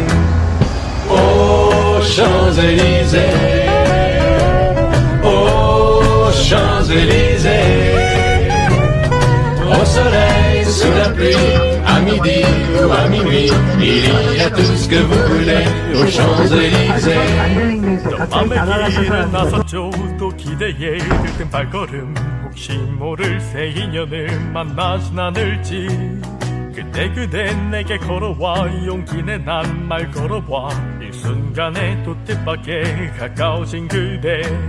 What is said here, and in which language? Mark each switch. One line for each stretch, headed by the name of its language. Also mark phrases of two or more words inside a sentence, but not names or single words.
French: Aux Champs-Élysées, aux Champs-Élysées, au soleil, sous la pluie, à midi ou à minuit, il y a tout ce que vous voulez aux Champs-Élysées.
Korean: 밤의 길을 나섰죠. 또 기대에 들뜬 발걸음, 혹시 모를 새 인연을 만나진 않을지. 그때 내게 걸어와 용기 내 난 말 걸어봐. 일순간에 또 뜻밖에 가까워진 그대.